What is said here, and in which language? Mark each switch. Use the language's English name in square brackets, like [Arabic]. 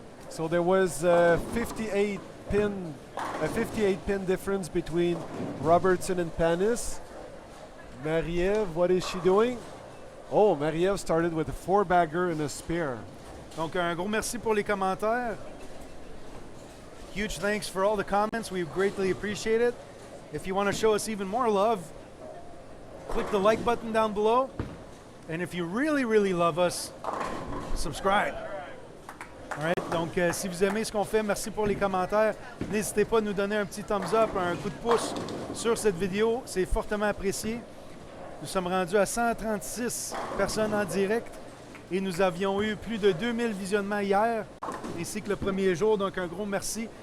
[English] So there was a 58 pin difference between Robertson and Panis. Marie-Ève, what is she doing? Oh, Marie-Ève started with a 4-bagger and a spare. [French] Donc un gros merci pour les commentaires. [English] Huge thanks for all the comments. We greatly appreciate it. If you want to show us even more love, click the like button down below. And if you really, really love us, subscribe. All right? [French] Donc, si vous aimez ce qu'on fait, merci pour les commentaires. N'hésitez pas à nous donner un petit thumbs up, un coup de pouce sur cette vidéo. C'est fortement apprécié. Nous sommes rendus à 136 personnes en direct et nous avions eu plus de 2000 visionnements hier, ainsi que le premier jour. Donc, un gros merci.